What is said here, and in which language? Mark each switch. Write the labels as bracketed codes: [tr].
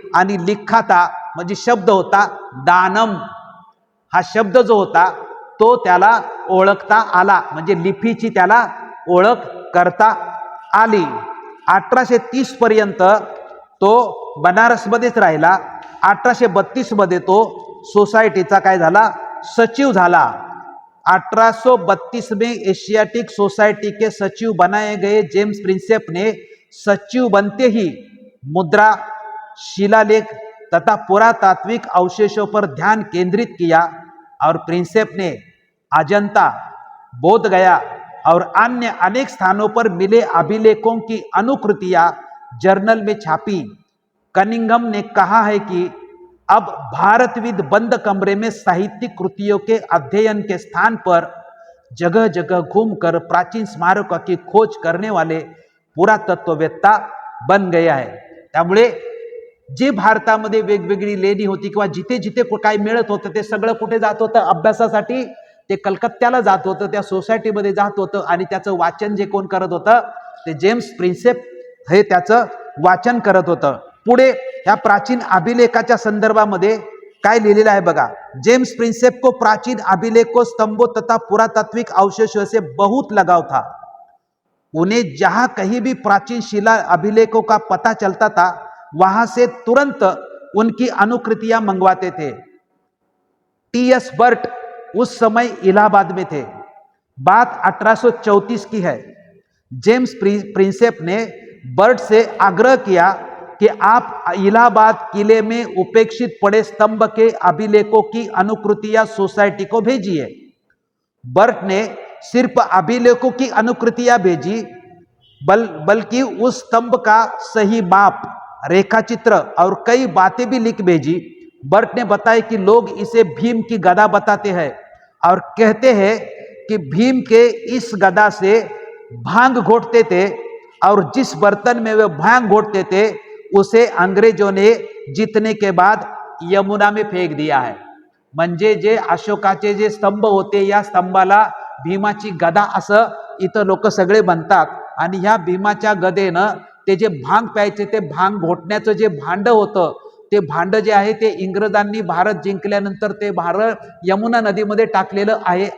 [mr] आणि [hi] लिखा था [mr] म्हणजे शब्द होता दानम, हा शब्द जो होता तो त्याला ओळखता आला, म्हणजे लिपीची त्याला ओळख करता आली। 1830 पर्यंत तो बनारसमध्येच राहिला। 1832 मध्ये तो सोसायटीचा काय झाला, सचिव झाला। [hi] 1832 में एशियाटिक सोसाइटी के सचिव बनाए गए जेम्स प्रिंसेप ने सचिव बनते ही मुद्रा, शिलालेख तथा पुरातात्विक अवशेषों पर ध्यान केंद्रित किया और प्रिंसेप ने अजंता, बोध गया और अन्य अनेक स्थानों पर मिले अभिलेखों की अनुकृतियां जर्नल में छापी। कनिंघम ने कहा है कि अब भारतविद बंद कमरे में साहित्यिक कृतियों के अध्ययन के स्थान पर जगह जगह घूमकर प्राचीन स्मारकों की खोज करने वाले पुरातत्ववेत्ता बन गया है। [mr] त्यामुळे जे भारतामध्ये वेगवेगळी लेणी होती किंवा जिथे जिथे काय मिळत होतं ते सगळं कुठे जात होतं अभ्यासासाठी, ते कलकत्त्याला जात होतं, त्या सोसायटीमध्ये जात होतं आणि त्याचं वाचन जे कोण करत होतं ते जेम्स प्रिंसेप हे त्याचं वाचन करत होतं। पुढे ह्या प्राचीन अभिलेखाच्या संदर्भामध्ये काय लिहिलेलं आहे बघा। [hi] जेम्स प्रिंसेप को प्राचीन अभिलेखों, स्तंभों तथा पुरातात्विक अवशेषों से बहुत लगाव था। उन्हें जहां कहीं भी प्राचीन शिला अभिलेखों का पता चलता था वहां से तुरंत उनकी अनुकृतियां मंगवाते थे। टी.एस. बर्ट उस समय इलाहाबाद में थे। बात 1834 की है। जेम्स प्रिंसेप ने बर्ट से आग्रह किया कि आप इलाहाबाद किले में उपेक्षित पड़े स्तंभ के अभिलेखों की अनुकृतियां सोसाइटी को भेजिए। बर्ट ने सिर्फ अभिलेखों की अनुकृतियां भेजी, बल्कि उस स्तंभ का सही माप, रेखाचित्र और कई बातें भी लिख भेजी। बर्ट ने बताया कि लोग इसे भीम की गदा बताते हैं और कहते हैं कि भीम के इस गदा से भांग घोटते थे और जिस बर्तन में वे भांग घोटते थे उसे अंग्रेजों ने जीतने के बाद यमुना में फेक दिया है। [mr] म्हणजे जे अशोकाचे जे स्तंभ होते या स्तंभाला भीमाची गदा असं इथं लोक सगळे म्हणतात आणि ह्या भीमाच्या गदेनं ते जे भांग प्यायचे ते भांग घोटण्याचं जे भांड होतं ते भांड जे आहे ते इंग्रजांनी भारत जिंकल्यानंतर ते भारत यमुना नदीमध्ये टाकलेलं आहे।